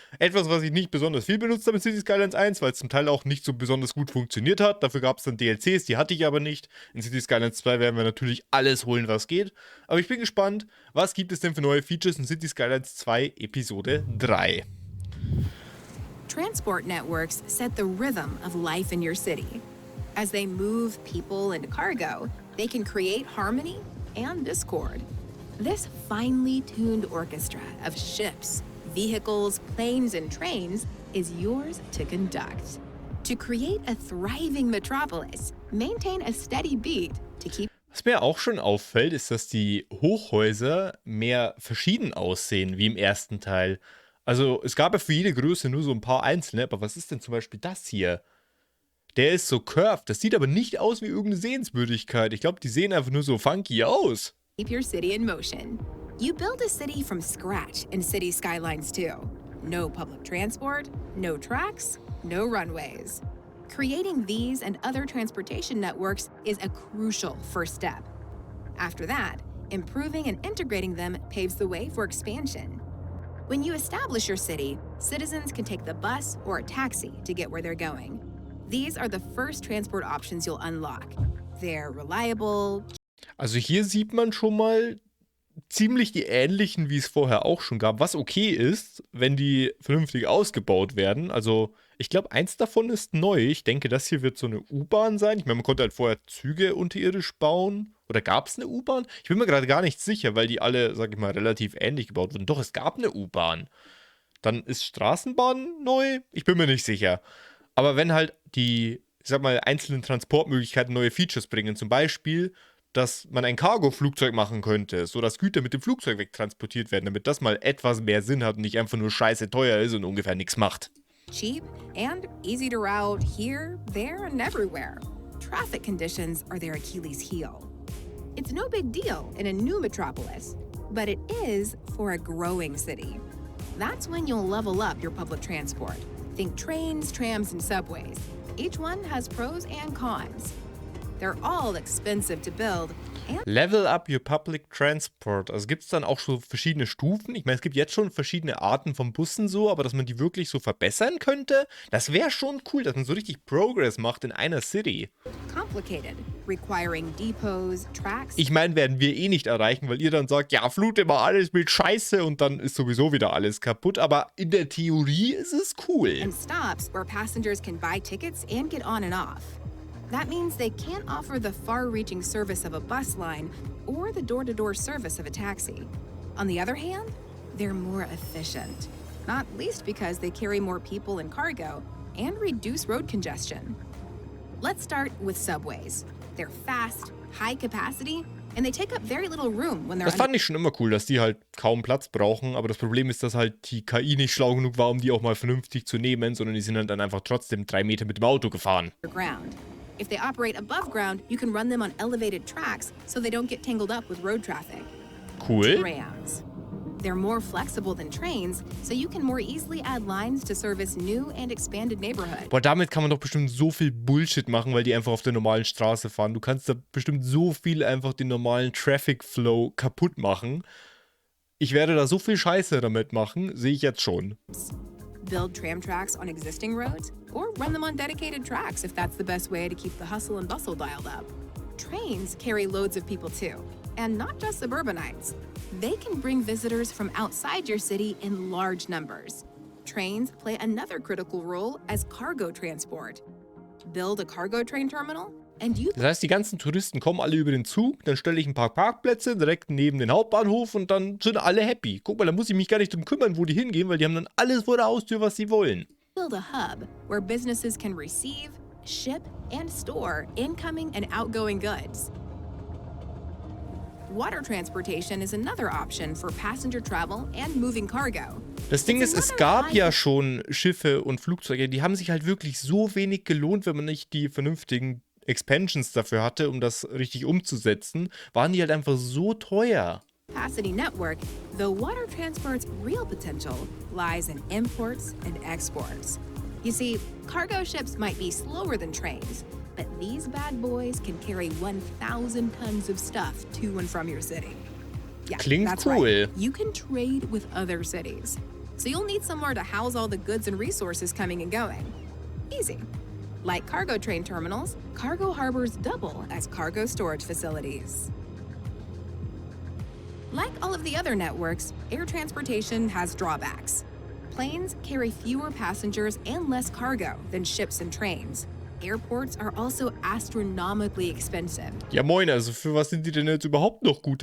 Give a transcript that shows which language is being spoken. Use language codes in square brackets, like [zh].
[de] Etwas, was ich nicht besonders viel benutzt habe in City Skylines 1, weil es zum Teil auch nicht so besonders gut funktioniert hat. Dafür gab es dann DLCs, die hatte ich aber nicht. In City Skylines 2 werden wir natürlich alles holen, was geht. Aber ich bin gespannt, was gibt es denn für neue Features in City Skylines 2 Episode 3? [en] Transport networks set the rhythm of life in your city. As they move people and cargo, they can create harmony and discord. This finely tuned orchestra of ships, vehicles, planes, and trains is yours to conduct. To create a thriving metropolis, maintain a steady beat to keep. [de] Was mir auch schon auffällt, ist, dass die Hochhäuser mehr verschieden aussehen, wie im ersten Teil. Also, es gab ja für jede Größe nur so ein paar einzelne, aber was ist denn zum Beispiel das hier? Der ist so curved, das sieht aber nicht aus wie irgendeine Sehenswürdigkeit. Ich glaube, die sehen einfach nur so funky aus. [en] Keep your city in motion. You build a city from scratch in City Skylines 2. No public transport, no tracks, no runways. Creating these and other transportation networks is a crucial first step. After that, improving and integrating them paves the way for expansion. When you establish your city, citizens can take the bus or a taxi to get where they're going. These are the first transport options you'll unlock. They're reliable. [de] Also hier sieht man schon mal ziemlich die ähnlichen, wie es vorher auch schon gab, was okay ist, wenn die vernünftig ausgebaut werden. Also ich glaube, eins davon ist neu. Ich denke, das hier wird so eine U-Bahn sein. Ich meine, man konnte halt vorher Züge unterirdisch bauen. Oder gab es eine U-Bahn? Ich bin mir gerade gar nicht sicher, weil die alle, sag ich mal, relativ ähnlich gebaut wurden. Doch, es gab eine U-Bahn. Dann ist Straßenbahn neu? Ich bin mir nicht sicher. Aber wenn halt die, ich sag mal, einzelnen Transportmöglichkeiten neue Features bringen, zum Beispiel, dass man ein Cargo-Flugzeug machen könnte, sodass Güter mit dem Flugzeug wegtransportiert werden, damit das mal etwas mehr Sinn hat und nicht einfach nur scheiße teuer ist und ungefähr nichts macht. [en] Cheap and easy to route here, there, and everywhere. Traffic conditions are their Achilles heel. It's no big deal in a new metropolis, but it is for a growing city. That's when you'll level up your public transport. Think trains, trams, and subways. Each one has pros and cons. They're all expensive to build. Level up your public transport. [de] Also gibt es dann auch so verschiedene Stufen? Ich meine, es gibt jetzt schon verschiedene Arten von Bussen so, aber dass man die wirklich so verbessern könnte, das wäre schon cool, dass man so richtig Progress macht in einer City. [en] Complicated, requiring depots, tracks. [de] Ich meine, werden wir eh nicht erreichen, weil ihr dann sagt, ja, flute mal alles mit Scheiße und dann ist sowieso wieder alles kaputt, aber in der Theorie ist es cool. [en] And stops where passengers can buy tickets and get on and off. That means they can't offer the far-reaching service of a bus line or the door-to-door service of a taxi. On the other hand, they're more efficient, not least because they carry more people and cargo and reduce road congestion. Let's start with subways. They're fast, high capacity, and they take up very little room when they're. [de] Das fand ich schon immer cool, dass die halt kaum Platz brauchen, aber das Problem ist, dass halt die KI nicht schlau genug war, um die auch mal vernünftig zu nehmen, sondern die sind halt dann einfach trotzdem 3 Meter mit dem Auto gefahren. [en] Underground. If they operate above ground, you can run them on elevated tracks so they don't get tangled up with road traffic. Cool. Trams. They're more flexible than trains, so you can more easily add lines to service new and expanded neighborhoods. [de] Boah, damit kann man doch bestimmt so viel Bullshit machen, weil die einfach auf der normalen Straße fahren. Du kannst da bestimmt so viel einfach den normalen Traffic Flow kaputt machen. Ich werde da so viel Scheiße damit machen, sehe ich jetzt schon. [en] Build tram tracks on existing roads, or run them on dedicated tracks if that's the best way to keep the hustle and bustle dialed up. Trains carry loads of people too, and not just suburbanites. They can bring visitors from outside your city in large numbers. Trains play another critical role as cargo transport. Build a cargo train terminal, and you. [de] Das heißt, die ganzen Touristen kommen alle über den Zug, dann stelle ich ein paar Parkplätze direkt neben den Hauptbahnhof und dann sind alle happy. Guck mal, da muss ich mich gar nicht drum kümmern, wo die hingehen, weil die haben dann alles vor der Haustür, was sie wollen. [en] Build a hub where businesses can receive, ship, and store incoming and outgoing goods. Water transportation is another option for passenger travel and moving cargo. [de] Das Ding ist, es gab ja schon Schiffe und Flugzeuge, die haben sich halt wirklich so wenig gelohnt, wenn man nicht die vernünftigen Expansions dafür hatte, um das richtig umzusetzen, waren die halt einfach so teuer. [en] capacity network, the water transport's real potential lies in imports and exports. You see, cargo ships might be slower than trains, but these bad boys can carry 1,000 tons of stuff to and from your city. Yeah, [de] Klingt [en] that's [de] cool. [en] right. You can trade with other cities. So you'll need somewhere to house all the goods and resources coming and going. Easy. Like cargo train terminals, cargo harbors double as cargo storage facilities. Like all of the other networks, air transportation has drawbacks. Planes carry fewer passengers and less cargo than ships and trains. Airports are also astronomically expensive. [de] Ja moin, also für was sind die denn jetzt überhaupt noch gut?